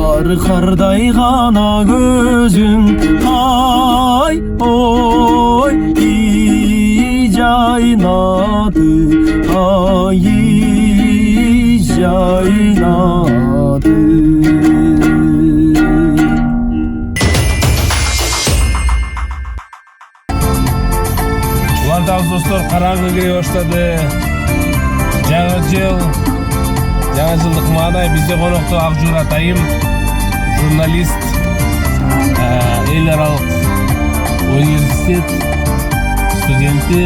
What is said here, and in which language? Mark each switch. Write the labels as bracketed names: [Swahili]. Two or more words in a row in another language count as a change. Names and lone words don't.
[Kazakh] қардай ғана көзің ай ой жайнады ай жайнады. [Kyrgyz] Улантабыз достор, караңгы кире баштады. Жаңы жыл, жаңы жылдык маанай бизде конокто Акжур атайым, журналист, эл аралык университет студенти.